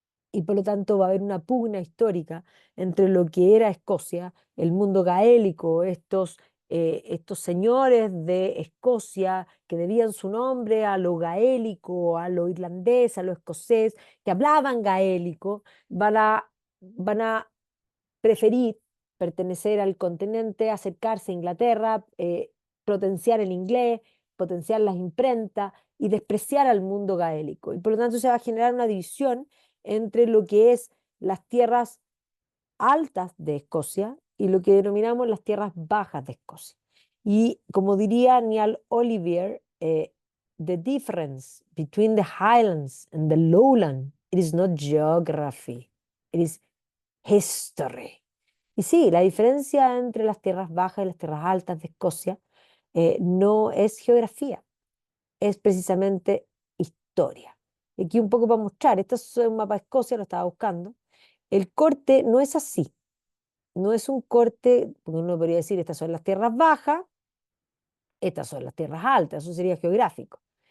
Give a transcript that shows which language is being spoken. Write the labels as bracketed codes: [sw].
[es] y por lo tanto va a haber una pugna histórica entre lo que era Escocia, el mundo gaélico, estos señores de Escocia que debían su nombre a lo gaélico, a lo irlandés, a lo escocés, que hablaban gaélico, van a preferir pertenecer al continente, acercarse a Inglaterra, potenciar el inglés, potenciar las imprentas y despreciar al mundo gaélico. Y por lo tanto se va a generar una división entre lo que es las tierras altas de Escocia y lo que denominamos las tierras bajas de Escocia. Y como diría Niall Olivier, [en] the difference between the Highlands and the Lowland, it is not geography, it is history. [es] Y sí, la diferencia entre las tierras bajas y las tierras altas de Escocia no es geografía, es precisamente historia. Y aquí un poco para mostrar, esto es un mapa de Escocia, lo estaba buscando. El corte no es así, no es un corte, porque uno podría decir, estas son las tierras bajas, estas son las tierras altas, eso sería geográfico.